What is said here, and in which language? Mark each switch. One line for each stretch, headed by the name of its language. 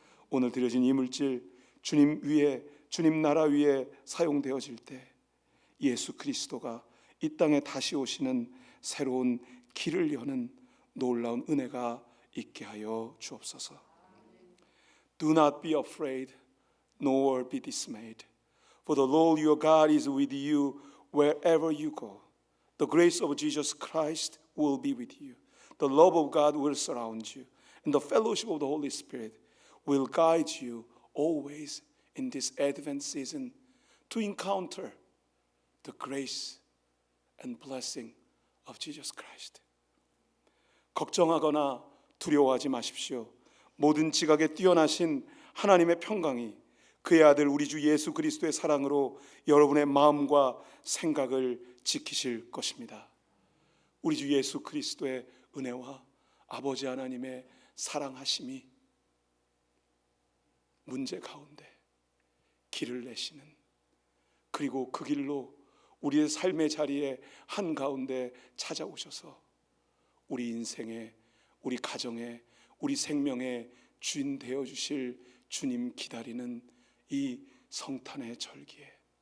Korean: 오늘 드려진 이 물질 주님 위에, 주님 나라 위에 사용되어질 때 예수 그리스도가 이 땅에 다시 오시는 새로운 길을 여는 놀라운 은혜가 있게 하여 주옵소서.
English: Do not be afraid, nor be dismayed. For the Lord your God is with you wherever you go. The grace of Jesus Christ will be with you. The love of God will surround you. And the fellowship of the Holy Spirit will guide you always in this Advent season to encounter the grace and blessing of Jesus Christ.
Korean: 걱정하거나 두려워하지 마십시오. 모든 지각에 뛰어나신 하나님의 평강이 그의 아들 우리 주 예수 그리스도의 사랑으로 여러분의 마음과 생각을 지키실 것입니다. 우리 주 예수 그리스도의 은혜와 아버지 하나님의 사랑하심이 문제 가운데 길을 내시는, 그리고 그 길로 우리의 삶의 자리에 한가운데 찾아오셔서 우리 인생의, 우리 가정의, 우리 생명의 주인 되어주실 주님 기다리는 이 성탄의 절기에